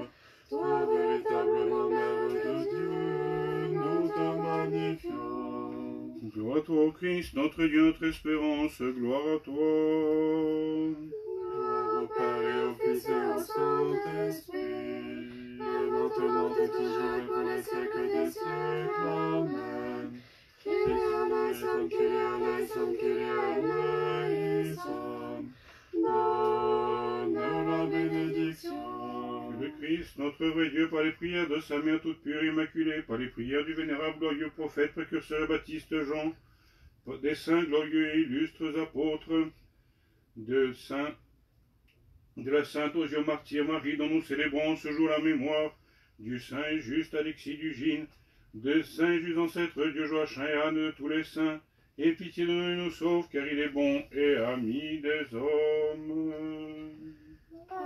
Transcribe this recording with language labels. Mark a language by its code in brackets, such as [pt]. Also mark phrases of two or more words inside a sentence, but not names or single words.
[fr] Toi, véritablement Mère de Dieu, nous te magnifions. Gloire à toi, ô Christ, notre Dieu, notre espérance, gloire à toi. Gloire au Père et au Fils et au Saint-Esprit, et maintenant et toujours et pour les siècles des siècles. Amen. [el] Κύριε ἐλέησον, Κύριε ἐλέησον, Κύριε ἐλέησον. [fr] Donne la bénédiction. Le Christ, notre vrai Dieu, par les prières de sa mère toute pure et immaculée, par les prières du vénérable glorieux prophète précurseur Baptiste Jean, des saints glorieux et illustres apôtres, de la sainte Osia martyre Marie, dont nous célébrons ce jour la mémoire, du saint et juste Alexis d'Ugine, de saint et juste ancêtre Dieu Joachim et Anne, de tous les saints, et pitié de nous et nous sauve, car il est bon et ami des hommes.